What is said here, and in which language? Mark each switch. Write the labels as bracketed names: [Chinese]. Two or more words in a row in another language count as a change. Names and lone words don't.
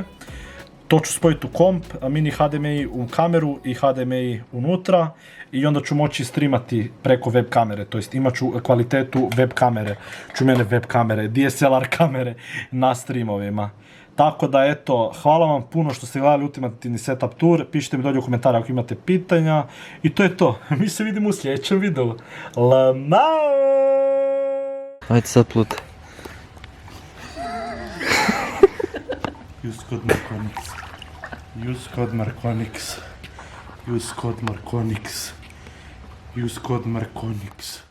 [Croatian] To ću spojiti u komp, mini HDMI u kameru i HDMI unutra i onda ću moći streamati preko web kamere, to jest imat ću kvalitetu web kamere, web kamere, DSLR kamere na streamovima. Tako da eto, hvala vam puno što ste gledali ultimativni setup tour, pišite mi dolje u komentare ako imate pitanja i to je to. Mi se vidimo u sljedećem videu. Lamao! Ajde sad plutaj. [English] Use code Markonix. Use code Markonix. Use code Markonix. Use code Markonix.